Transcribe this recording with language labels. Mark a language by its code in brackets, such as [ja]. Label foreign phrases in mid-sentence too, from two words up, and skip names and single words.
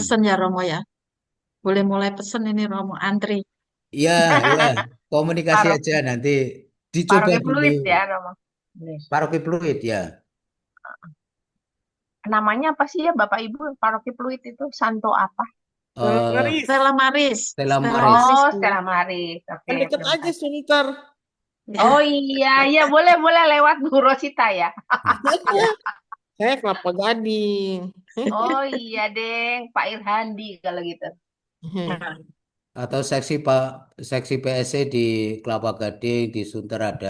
[id] pesen ya Romo ya. Boleh mulai pesen ini Romo antri. Iya, iya, komunikasi Parok, aja nanti dicoba Paroki dulu. Pluit ya, Romo. Boleh. Paroki Pluit ya. Namanya apa sih ya, Bapak Ibu? Paroki Pluit itu Santo apa? eh Ngeris. Stella Maris, Stella Stella Maris. Maris Oh, Bu. Stella Maris. Oke, Kan deket terima aja kasih. Sunter. Oh Ya, iya, iya boleh boleh lewat Bu Rosita ya. Saya Kelapa Gading. Oh iya, Deng, Pak Irhandi kalau gitu. ya, Atau seksi PSC di Kelapa Gading, di Sunter ada.